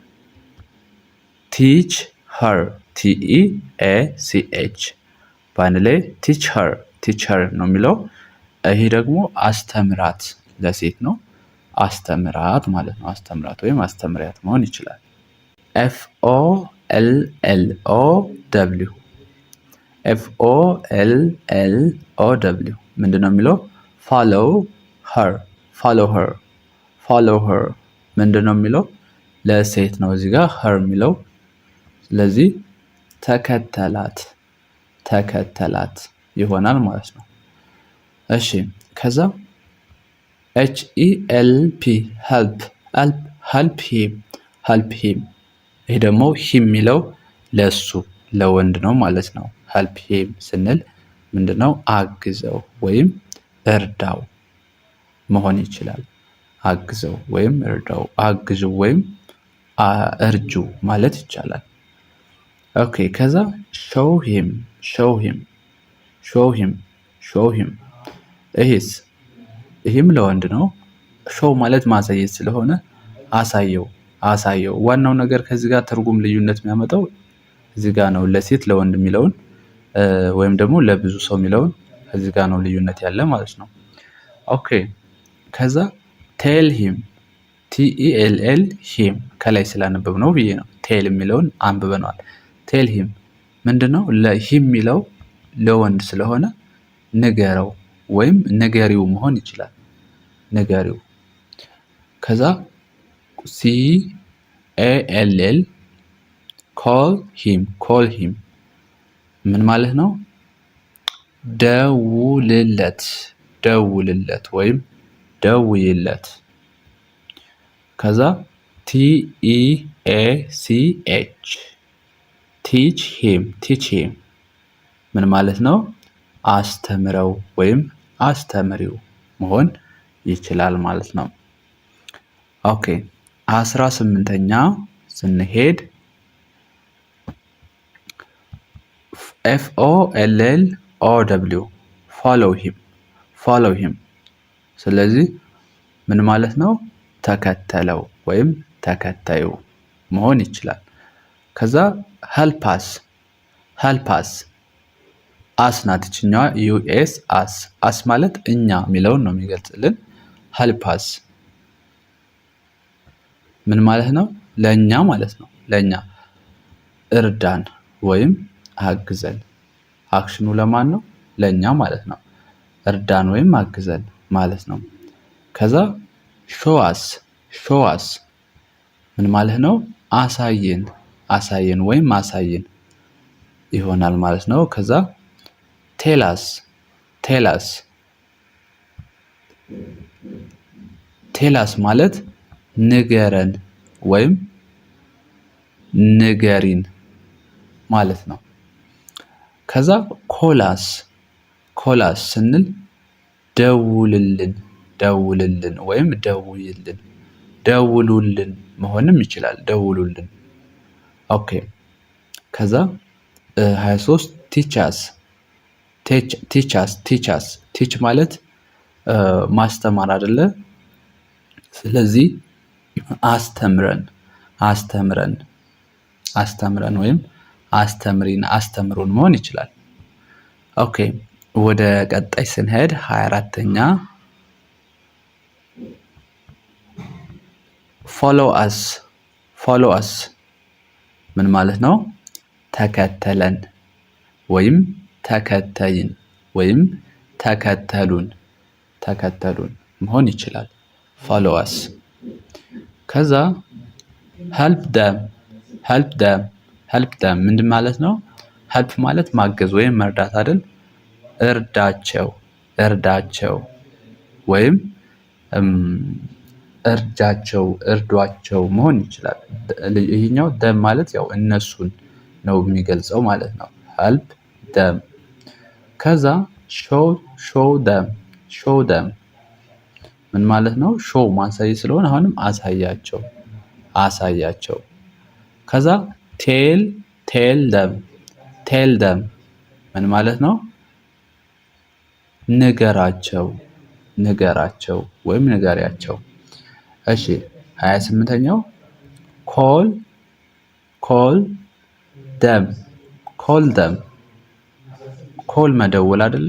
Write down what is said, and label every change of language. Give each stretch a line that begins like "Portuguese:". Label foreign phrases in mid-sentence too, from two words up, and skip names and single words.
English: teach her TEACH
Amharic: በአንድ ላይ
English: teach her
Amharic: ነው የሚለው። ይሄ ደግሞ አስተምራት ለሴት ነው። አስተምራት ማለት ነው። አስተምራት ወይም አስተምሪያት መሆን ይችላል። FOLLOW ምንድነው የሚለው?
English: follow her
Amharic: ምንድነው የሚለው? ለሴት ነው እዚህ ጋር her የሚለው። ስለዚህ ተከተላት ይሆናል ማለት ነው። እሺ ከዛ
English: help him
Amharic: ይሄ ደግሞ him የሚለው ለሱ ለወንድ ነው ማለት ነው።
English: help him
Amharic: ስንል ምንድነው? አግዘው ወይም እርዳው መሆን ይችላል። አግዘው ወይም እርዳው፣ አግዙ ወይም እርጁ ማለት ይቻላል። ኦኬ ከዛ show him ይህም ለወንድ ነው። ሾው ማለት ማሳየት ስለሆነ አሳየው። ዋናው ነገር ከዚህ ጋር ትርጉም ልዩነት የሚያመጣው እዚህ ጋር ነው። ለሴት ለወንድ የሚለውን ወይም ደግሞ ለብዙ ሰው የሚለውን እዚህ ጋር ነው ልዩነት ያለ ማለት ነው። ኦኬ ከዛ
English: tell him TELL him
Amharic: ከላይ ስላነበብ ነው ብዬ ነው። ቴል የሚለውን አንብበነዋል።
English: tell him
Amharic: ምንድነው? ለሂም የሚለው ለወንድ ስለሆነ ንገረው ወይም ንገሪው መሆን ይችላል። ንገሪው። ከዛ
English: CALL call him
Amharic: ምን ማለት ነው? ደውልለት ወይም ደውይለት። ከዛ
English: TEACH teach him
Amharic: ምን ማለት ነው? አስተምረው ወይም አስተምሪው መሆን ይችላል ማለት ነው። ኦኬ 18ኛ ስንሄድ
English: FOLLOW follow him
Amharic: ስለዚህ ምን ማለት ነው? ተከተለው ወይም ተከታዩ መሆን ይችላል። ከዛ
English: help us us
Amharic: ናት እችኛዋ
English: US us
Amharic: ማለት እኛ የሚለውን ነው የሚገልጽልን።
English: help us
Amharic: ምን ማለት ነው? ለኛ ማለት ነው። ለኛ እርዳን ወይም አግዘን። አክሽኑ ለማን ነው? ለኛ ማለት ነው። እርዳን ወይም አግዘን ማለት ነው። ከዛ
English: show us
Amharic: ምን ማለት ነው? አሳየን ወይም አሳየን ይሆናል ማለት ነው። ከዛ
English: tell us
Amharic: ማለት ንገረን ወይም ንገሪን ማለት ነው። ከዛ
English: call us
Amharic: ስንል ደውልልን ወይም ደውሉልን መሆንም ይችላል። ደውሉልን። ኦኬ ከዛ 23 ቲች ማለት ማስተማር አይደለ? ስለዚህ አስተምረን ወይም አስተምሩን መሆን ይችላል። ኦኬ ወደ ቀጣይ ስንሄድ 24ኛ
English: follow us
Amharic: ምን ማለት ነው? ተከተለን ወይም ተከተይን ወይም ተከተሉን መሆን ይችላል።
English: follow us
Amharic: ከዛ
English: help them
Amharic: ምንድን ማለት ነው? help ማለት ማገዝ ወይም መርዳት አይደል? እርዳቸው ወይም እርጃቸው፣ እርዷቸው መሆን ይችላል። ይሄኛው ደም ማለት ያው እነሱን ነው የሚገልጸው ማለት ነው።
English: help them።
Amharic: ከዛ
English: show them
Amharic: ምን ማለት ነው? show ማሳየት ስለሆነ አሁንም አሳያቸው። ከዛ
English: tell them
Amharic: ምን ማለት ነው? ንገራቸው ወይም ንገሪያቸው። እሺ 28ኛው
English: call them call
Amharic: መደወል አይደለ?